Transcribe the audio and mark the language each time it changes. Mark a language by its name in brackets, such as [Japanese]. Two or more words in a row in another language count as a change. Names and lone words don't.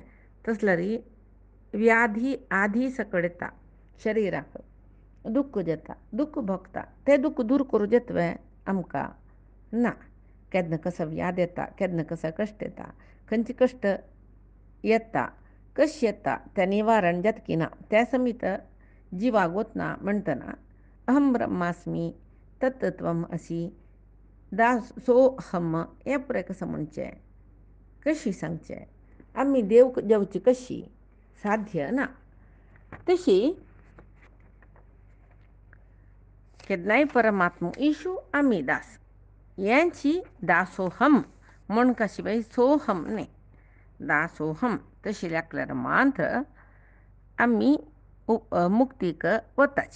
[Konkani] तसल्यार व्याधी आधी सकट येता शरिराक, दुख्ख जाता, दुख्ख भोगता. तें दुख्ख दूर करूं येतवे आमकां ना. केन्ना कसो व्याध येता, केन्ना कसो कश्ट येता. खंयचे कश्ट येता, कशें येता तें निवारण जाता की ना त्या समीत जिवाक वतना म्हणटना [Sanskrit] अहम ब्रह्मास्मी तत्त्वम असी दासोहम [Konkani] हें पुरे कसं म्हणचें, कशी सांगचें. आमी देव जावची कशी साध्य ना. तशी केन्नाय परमात्मो ईशू आमी दास, यांची दासोहम म्हण कशी बाई सोहम न्ही, दासोहम तशी लागल्यार मात्र आमी मुक्तीक वताची.